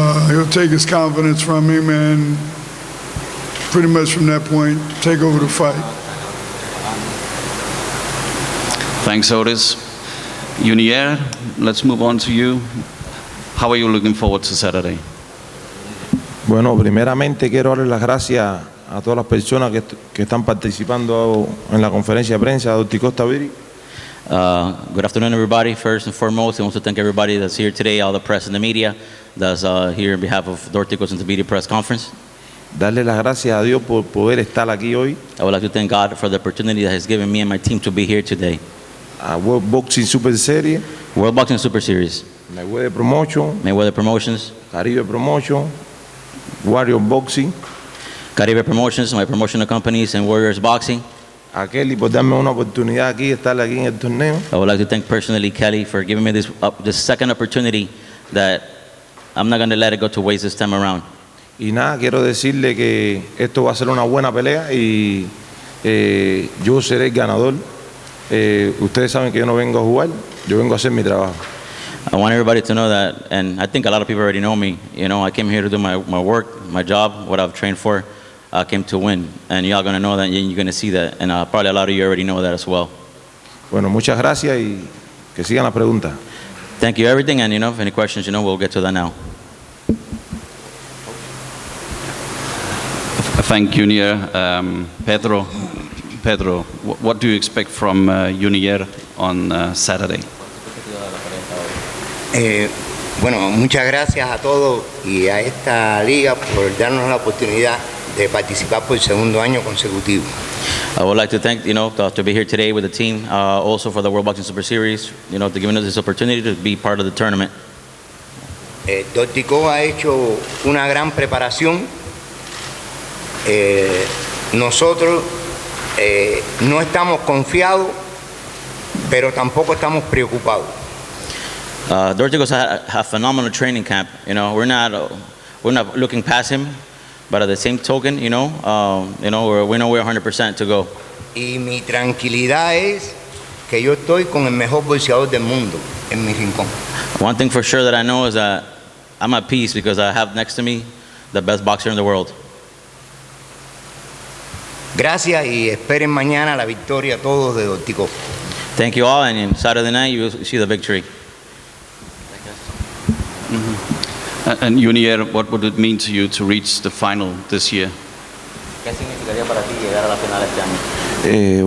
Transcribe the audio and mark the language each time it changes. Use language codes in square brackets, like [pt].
[en] He'll take his confidence from him and pretty much from that point take over the fight. Thanks, Otis. Junior, let's move on to you. How are you looking forward to Saturday? [es] Bueno, primeramente quiero darle las gracias a todas las personas que están participando en la conferencia de prensa de Dorticos Tabiti. [en] Good afternoon, everybody. First and foremost, I want to thank everybody that's here today, all the press and the media that's here on behalf of Dorticos and Tabiti Press Conference. [es] darle las gracias a Dios por poder estar aquí hoy, [en] I would like to thank God for the opportunity that has given me and my team to be here today. [es] a World Boxing Super Series, [en] World Boxing Super Series, Mayweather Promotion, Mayweather Promotions, Caribe Promotion, Warrior Boxing, Caribe Promotions, my promotional companies, and Warriors Boxing. [es] a Kelly por darme una oportunidad aquí, estar aquí en el torneo. [en] I would like to thank personally Kelly for giving me this second opportunity that I'm not going to let it go to waste this time around. [es] Y nada, quiero decirle que esto va a ser una buena pelea y yo seré el ganador. Ustedes saben que yo no vengo a jugar, yo vengo a hacer mi trabajo. [en] I want everybody to know that, and I think a lot of people already know me. You know, I came here to do my work, my job, what I've trained for. I came to win, and y'all going to know that, and you're going to see that, and probably a lot of you already know that as well. [es] Bueno, muchas gracias y que sigan las preguntas. [en] Thank you, everything, and if any questions, we'll get to that now. Thank Junior. Pedro, what do you expect from Junior on Saturday? [es] Bueno, muchas gracias a todos y a esta liga por darnos la oportunidad de participar por el segundo año consecutivo. [en] I would like to thank, to be here today with the team, also for the World Boxing Super Series, to giving us this opportunity to be part of the tournament. [es] Dorticos ha hecho una gran preparación. Nosotros no estamos confiados, pero tampoco estamos preocupados. [en] Dorticos had a phenomenal training camp. We're not looking past him, but at the same token, we know we're 100% to go. [es] Y mi tranquilidad es que yo estoy con el mejor boxeador del mundo en mi rincón. [en] One thing for sure that I know is that I'm at peace because I have next to me the best boxer in the world. [es] Gracias y esperen mañana la victoria todos de Dorticos. [en] Thank you all, and on Saturday night you will see the victory. And Junior, what would it mean to you to reach the final this year? [es] ¿Qué significaría para ti llegar a la final este año?